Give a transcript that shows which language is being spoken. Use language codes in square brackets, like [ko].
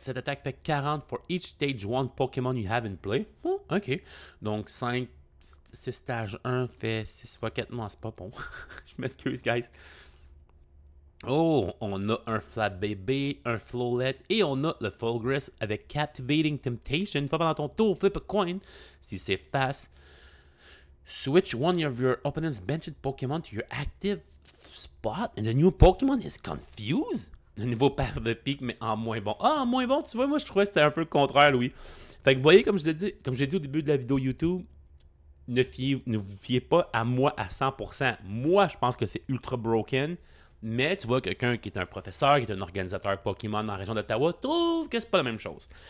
[fr] Cette attaque fait [en] 40 for each stage 1 Pokémon you have in play. Oh, ok. [fr] Donc 5, 6 stage 1 fait 6 x 4. Non, c'est pas bon. Je m'excuse, guys. Oh, on a un Flat Baby, un Flowlet et on a le Fulgris avec Captivating Temptation. Une fois pendant ton tour, [en] flip a coin. [fr] Si c'est fast, [en] switch one of your opponent's benched Pokémon to your active spot and the new Pokémon is confused. [fr] Le nouveau paire de pique, mais en moins bon. Ah, en moins bon, tu vois, moi je trouvais que c'était un peu le contraire, Louis. Fait que vous voyez, comme j'ai dit au début de la vidéo YouTube, ne vous fiez pas à moi à 100%. Moi, je pense que c'est ultra broken. Mais tu vois, quelqu'un qui est un professeur, qui est un organisateur Pokémon dans la région d'Ottawa, trouve que c'est pas la même chose.